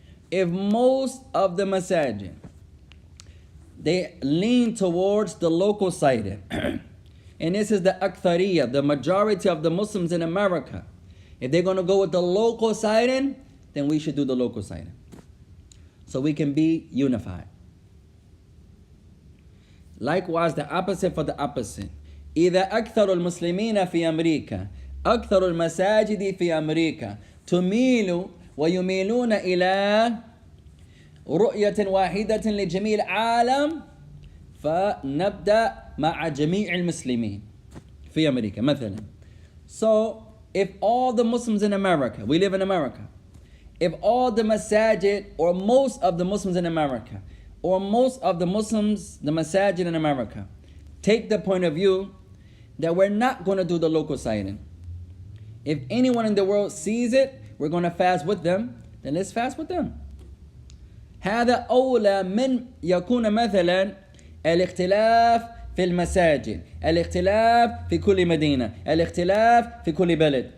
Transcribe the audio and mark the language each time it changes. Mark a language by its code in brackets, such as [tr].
[en] If most of the masajid, they lean towards the local sighting, and this is the akthariya, the majority of the Muslims in America, if they're going to go with the local sighting, then we should do the local sighting, so we can be unified. Likewise, the opposite for the opposite. [ar] إذا أكثر المسلمين في أمريكا, أكثر المساجد في أمريكا تميل ويميلون إلى رؤية واحدة لجميع العالم, فنبدأ مع جميع المسلمين في أمريكا مثلا. [en] So if all the Muslims in America, we live in America, if all the masajid, or most of the Muslims in America, or most of the Muslims, the masajid in America, take the point of view that we're not going to do the local sighting. If anyone in the world sees it, we're going to fast with them, then let's fast with them. [ar] هذا أولى من يكون مثلا الاختلاف في المساجد, الاختلاف في كل مدينة, الاختلاف في كل بلد.